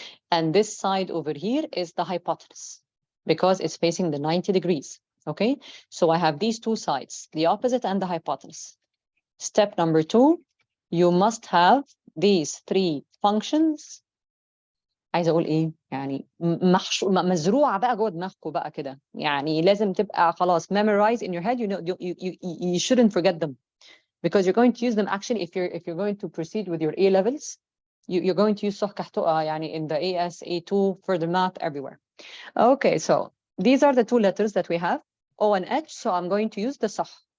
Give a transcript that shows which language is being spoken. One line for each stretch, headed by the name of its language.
English: And this side over here is the hypotenuse because it's facing the 90 degrees. Okay, so I have these two sides, the opposite and the hypotenuse. Step number 2, you must have these 3 functions.
Arabic: عايزه اقول ايه يعني مزروعه بقى جوه دماغكم بقى كده يعني لازم تبقى خلاص
English: memorize in your head. You know, you shouldn't forget them because you're going to use them actually if you're going to proceed with your A levels. You're going to use SOH CAH TOA
Arabic: يعني
English: in the AS, A2, further math, everywhere. Okay, so these are the 2 letters that we have, O and H, so I'm going to use the SOH.